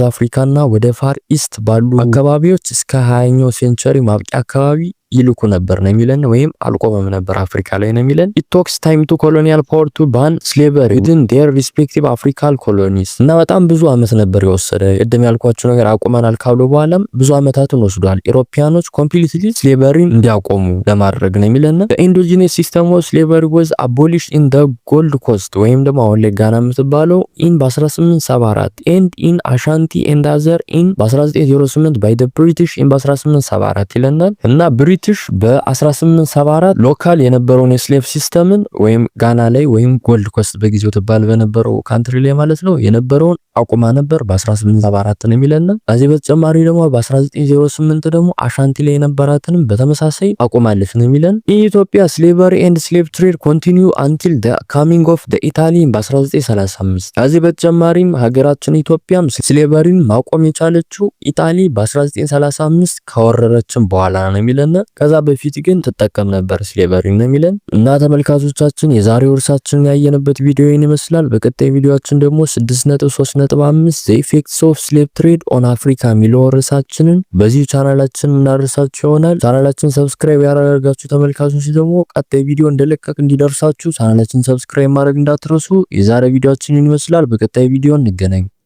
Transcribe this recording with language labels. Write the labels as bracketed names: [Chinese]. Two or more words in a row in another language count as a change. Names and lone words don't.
[Amharic] አፍሪካና ወደ [English] far east [Amharic] ባሉ አካባቢዎች እስከ 20ኛው ሴንቸሪ ማብቂያ አካባቢ ይልኩ ነበር ነው የሚለን፣ ወይም አልቆመም ነበር አፍሪካ ላይ ነው የሚለን። [English] it talks time to colonial power to ban slavery within their respective African colonies [Amharic] እና በጣም ብዙ አመት ነበር የወሰደ ቅድም ያልኳችሁ ነገር አቁመናል ካሉ በኋላም ብዙ አመታትን ወስዷል ኢሮፒያኖች ኮምፕሊትሊ ስሌቨሪን እንዲያቆሙ ለማድረግ ነው የሚለን። [English] the endogenous system of slavery was abolished in the Gold Coast [Amharic] ወይም ደግሞ አሁን ላይ ጋና የምትባለው in በ1874 [English] and in Ashanti and other in [Amharic] በ1908 [English] by the British in [Amharic] በ1874 ይለናል። እና ብሪቲሽ በ1874 ሎካል የነበረውን የስሌቭ ሲስተምን ወይም ጋና ላይ ወይም ጎልድ ኮስት በጊዜው ተባል በነበረው ካንትሪ ላይ ማለት ነው የነበረውን አቁማ ነበር በ1874 ነው የሚለና። ከዚህ በተጨማሪ ደግሞ በ1908 ደግሞ አሻንቲ ላይ የነበራትንም በተመሳሳይ አቁማለች ነው የሚለን። ኢትዮጵያ [English] slavery and slave trade continue until the coming of the Italy [Amharic] በ1935። ከዚህ በተጨማሪም ሀገራችን ኢትዮጵያም ስሌቨሪን ማቆም የቻለችው ኢጣሊ በ1935 ከወረረችን በኋላ ነው የሚለን። ከዛ በፊት ግን ትጠቀም ነበር ስሌቨሪ ነው የሚለን። እና ተመልካቾቻችን የዛሬው እርሳችን ያየንበት ቪዲዮ ይህን ይመስላል። በቀጣይ ቪዲዮአችን ደግሞ 6.3.5 [English] the effects of slave trade on Africa [Amharic] የሚለው ርዕሳችንን በዚህ ቻናላችን እናደርሳችሁ ይሆናል። ቻናላችን ሰብስክራይብ ያደረጋችሁ ተመልካቾች ደግሞ ቀጣይ ቪዲዮ እንደለቀቅ እንዲደርሳችሁ ቻናላችን ሰብስክራይብ ማድረግ እንዳትረሱ። የዛሬ ቪዲዮአችን ይህን ይመስላል። በቀጣይ ቪዲዮ እንገናኝ።